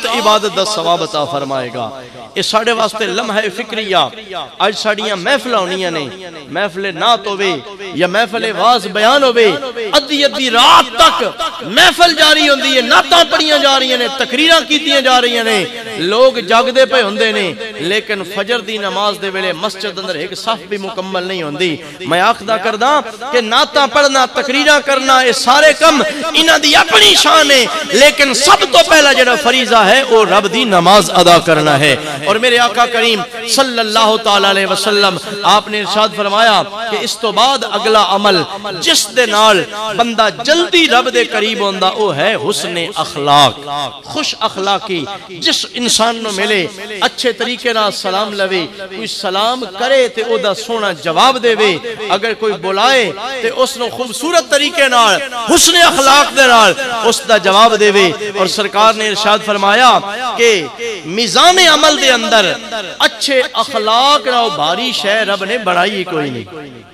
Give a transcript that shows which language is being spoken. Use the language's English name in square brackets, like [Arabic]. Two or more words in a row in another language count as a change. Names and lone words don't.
[Punjabi] عبادت دا ثواب عطا فرمائے گا یہ ساڑھے واسطے لمحہ فکریہ آج ساڑھیاں محفل ہونیاں نے محفل نعت ہوئے یا محفل واز بیان ہوئے ادھی رات تک محفل جاری ہوندی ہے نعتاں پڑھیاں جا رہی ہیں تقریراں کیتیاں جا رہی ہیں لوگ جاگ دے پہ ہوندے نے لیکن فجر دی نماز دے ویلے مسجد اندر ایک صف بھی مکمل نہیں ہوندی میں آخدہ کردہ کہ نعتاں پڑھنا تقریراں کرنا یہ سارے کم انہاں دی اپنی شان ہے لیکن سب تو پہلا جڑا فریضہ ہے وہ رب دی نماز ادا کرنا ہے اور میرے آقا کریم [Arabic] صلی اللہ تعالیٰ علیہ وسلم [Punjabi] آپ نے ارشاد فرمایا کہ اس تو بعد اگلا عمل جس دے نال بندہ جلدی رب دے قریب ہوندا وہ ہے حسن اخلاق خوش اخلاقی جس انسان نو ملے اچھے طریقے نال سلام لوے کوئی سلام کرے تے او دا سونا جواب دے وے اگر کوئی بلائے تے اس نو خوبصورت طریقے نال حسن اخلاق دے نال اس دا جواب دے وے اور سرکار نے ارشاد فرمایا کہ میزان عمل دے اندر اچھے اخلاق نہ بھاری شے رب نے بڑھائی کوئی نہیں